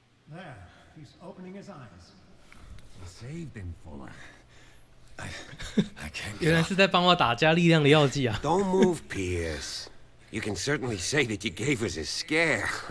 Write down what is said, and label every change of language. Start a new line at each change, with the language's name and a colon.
English: There, he's opening his eyes. Saved him, Fuller. I can't.
Chinese: 原来是在帮我打加力量的药剂啊。
English: Don't move, Pierce. You can certainly say that you gave us a scare.